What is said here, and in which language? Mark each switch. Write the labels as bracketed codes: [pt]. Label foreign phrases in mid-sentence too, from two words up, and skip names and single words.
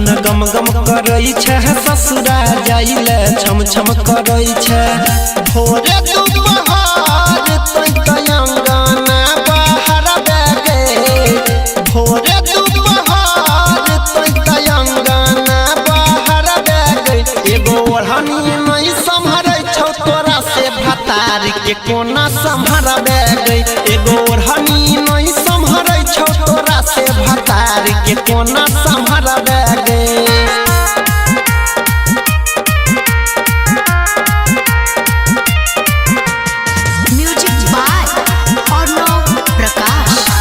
[mai] गम गम करै छै ससुरा जाइले छम छम करै छै भोरे दुपहर तै अंगना बाहर बेगे भोरे दुपहर तै अंगना बाहर बेगे एगो ओढ़नी नहीं संभरै तोरा से भतार के कोना संभरबे गई एगो ओढ़नी नहीं संभरै छौ तोरा से भतार के कोना संभरबे गई। [en] Music by अर्णव प्रकाश।